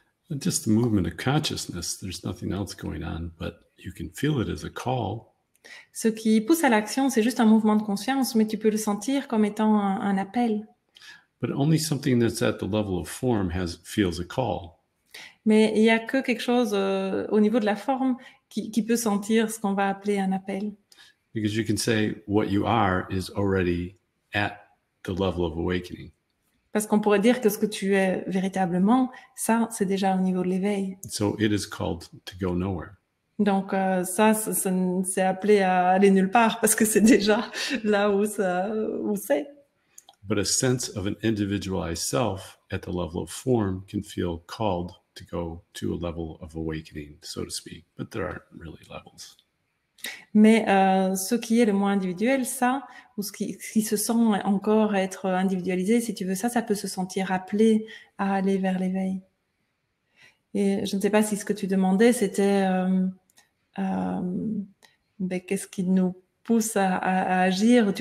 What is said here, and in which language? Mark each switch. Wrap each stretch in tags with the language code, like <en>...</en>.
<en>Just the movement of consciousness. There's nothing else going on, but you can feel it as a call.</en> <fr>Ce qui pousse à l'action, c'est juste un mouvement de conscience, mais tu peux le sentir comme étant un appel.</fr> <en>But only something that's at the level of form feels a call.</en> <fr>Mais il y a que quelque chose au niveau de la forme qui peut sentir ce qu'on va appeler un appel.</fr> <en>Because you can say what you are is already at the level of awakening.</en> <fr>Parce qu'on pourrait dire que ce que tu es véritablement, ça, c'est déjà au niveau de l'éveil.</fr> <en>So it is called to go nowhere.</en> <fr>Donc ça c'est appelé à aller nulle part parce que c'est déjà là où c'est.</fr> <en>But a sense of an individualized self at the level of form can feel called to go to a level of awakening, so to speak. But there aren't really levels.</en> <fr>Mais ce qui est le moins individuel, ça, ou ce qui se sent encore être individualisé, si tu veux, ça peut se sentir appelé à aller vers l'éveil. Et je ne sais pas si ce que tu demandais, c'était qu'est-ce qui nous pousse à agir.</fr>